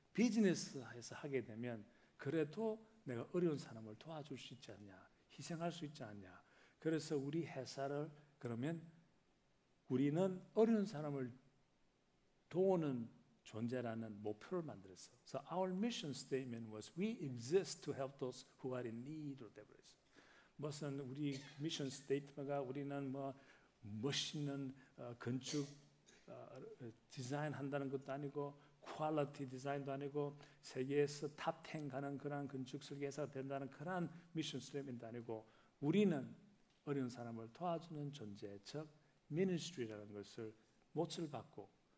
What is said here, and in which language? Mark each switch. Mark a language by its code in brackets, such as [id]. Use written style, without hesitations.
[ko] 비즈니스에서 하게 되면 그래도 내가 어려운 사람을 도와줄 수 있지 않냐. 희생할 수 있지 않냐. 그래서 우리 회사를 그러면 우리는 어려운 사람을 도우는 존재라는 목표를 만들었어. [en] So our mission statement was we exist to help those who are in need로 [ko] 되버렸어. 무슨 우리 미션 스테이트가 우리는 뭐 멋있는 건축 디자인 한다는 것도 아니고 퀄리티 디자인도 아니고 세계에서 탑 10 가는 그런 건축 설계사가 된다는 그런 미션 스테이트도 아니고 우리는 어려운 사람을 도와주는 존재, 즉 미니스트리라는 것을 몫을 받고